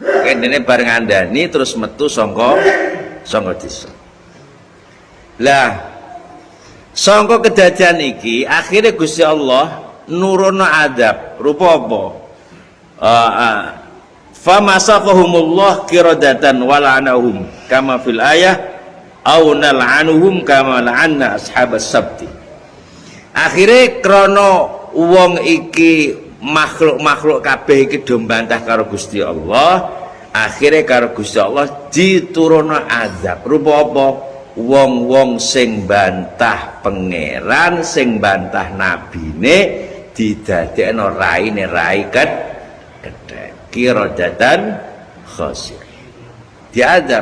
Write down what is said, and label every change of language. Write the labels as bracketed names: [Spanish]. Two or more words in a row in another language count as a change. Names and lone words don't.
[Javanese] Kendene bareng ngandani terus metu sangka desa. Lah sangka kedadian iki akhirnya Gusti Allah nurono adab rupa apa? [Arabic] فمسخهم الله قردة ولعنهم كما في الآية أو نلعنهم كما لعنا أصحاب السبت. [Javanese] Akhirnya krana wong iki makhluk kabeh iki do mbantah karo Gusti Allah, akhirnya karo Gusti Allah diturunno azab rupa apa? Wong-wong sing bantah pangeran, sing bantah nabine didadekno raine rai kedhek [Arabic] قردة خاسئين [Javanese] diadab.